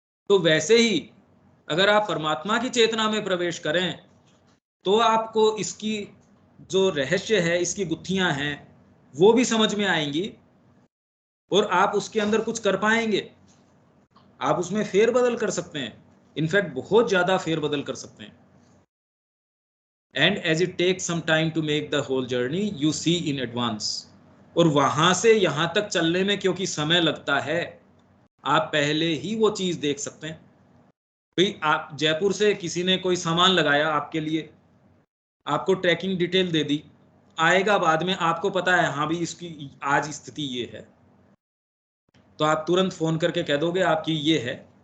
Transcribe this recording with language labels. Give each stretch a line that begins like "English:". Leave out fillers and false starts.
Hindi: तो वैसे ही अगर आप परमात्मा की चेतना में प्रवेश करें तो आपको इसकी जो रहस्य है, इसकी गुत्थियां हैं, वो भी समझ में आएंगी और आप उसके अंदर कुछ कर पाएंगे। आप उसमें फेरबदल कर सकते हैं, इनफैक्ट बहुत ज्यादा फेरबदल कर सकते हैं।
English: And as it takes some time to make the whole journey, you see in advance.
Hindi: और वहां से यहां तक चलने में क्योंकि समय लगता है, आप पहले ही वो चीज देख सकते हैं। भाई आप जयपुर से किसी ने कोई सामान लगाया आपके लिए, आपको ट्रैकिंग डिटेल दे दी, आएगा बाद में, आपको पता है हाँ भी इसकी आज स्थिति ये है, तो आप तुरंत फोन करके कह दोगे आपकी ये है।